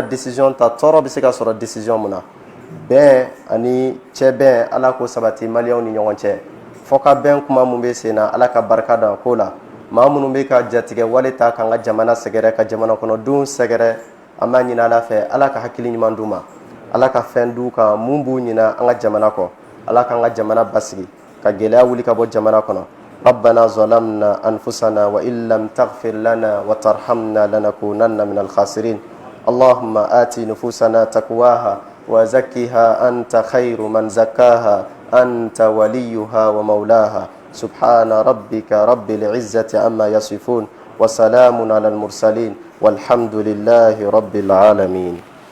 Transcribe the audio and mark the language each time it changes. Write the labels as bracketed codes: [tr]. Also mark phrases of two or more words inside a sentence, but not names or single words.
[bm] décision ta tɔɔrɔ bɛ se ka sɔrɔ décision mun na bɛn ani cɛ bɛn ala k'o sabati maliyɛnw ni ɲɔgɔn cɛ fɔ ka bɛn kuma mun bɛ sen na ala ka barika don a ko la maa minnu bɛ ka jatigɛ wale ta k'an ka jamana sɛgɛrɛ ka jamana kɔnɔdenw sɛgɛrɛ an b'a ɲini ala fɛ ala ka hakili ɲuman d'u ma ala ka fɛn d'u kan mun b'u ɲina an ka jamana kɔ ala k'an ka jamana basigi ka gɛlɛya wuli ka bɔ jamana kɔnɔ [ar] ربنا ظلمنا أنفسنا وإن لم تغفر لنا وترحمنا لنكونن من الخاسرين اللهم آت نفوسنا تقواها وزكها أنت خير من زكاها أنت وليها ومولاها سبحان ربك رب العزة عما يصفون وسلام على المرسلين والحمد لله رب العالمين